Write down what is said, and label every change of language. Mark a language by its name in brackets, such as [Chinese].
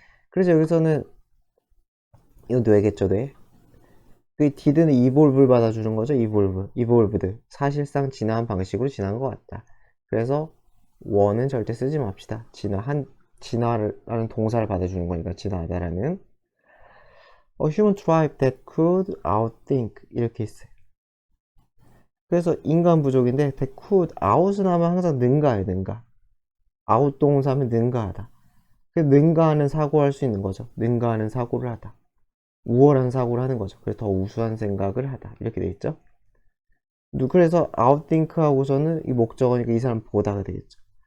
[Korean] 그래서 여기서는 이건 뇌겠죠, 뇌. 그 did는 evolve를 받아주는 거죠. [English] evolved. [Korean] 사실상 진화한 방식으로 진화한 것 같다. 그래서 원은 절대 쓰지 맙시다. 진화라는 동사를 받아주는 거니까 진화하다라는. [English] A human tribe that could outthink, [Korean] 이렇게 있어요. 그래서 인간 부족인데 that could, out은 하면 항상 능가예요. 능가. out 동사면 능가하다. 능가하는 사고를 할 수 있는 거죠. 능가하는 사고를 하다. 우월한 사고를 하는 거죠. 그래서 더 우수한 생각을 하다. 이렇게 돼 있죠. 그래서 outthink 하고서는 이 목적어니까 이 사람 보다가 되겠죠.